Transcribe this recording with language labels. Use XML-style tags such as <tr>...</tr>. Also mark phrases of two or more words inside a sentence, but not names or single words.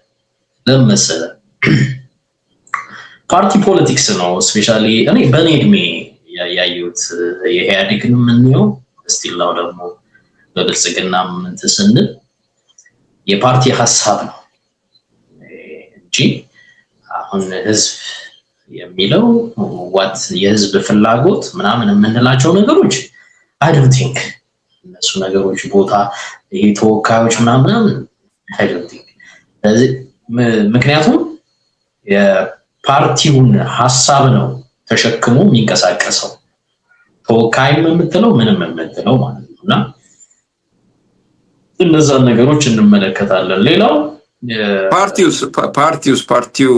<en>party politics</en> <am>ነው። ስፔሻሊ እኔ በኔ እድሜ ያየሁት የኢህአዴግን ምንየው ስቲላው ደግሞ በብልጽግና ምን ተሰንል የፓርቲ ሐሳብ ነው እንጂ አሁን ህዝብ የሚለው ዋት የህዝብ ፍላጎት ምናምን የምንላቸው ነገሮች</am> <en>I don't think</en> <am>እነሱ ነገሮች ቦታ ይሄ ተወካዮች ምናምን</am> <en>I don't think</en> <am>ምክንያቱም የፓርቲውን ሐሳብ ነው ተሸክሞ የሚንቀሳቀሰው ተወካይም የምትለው ምንም የምትለው ማለት ነውና እነዛን ነገሮች እንመለከታለን። ሌላው ፓርቲው</am>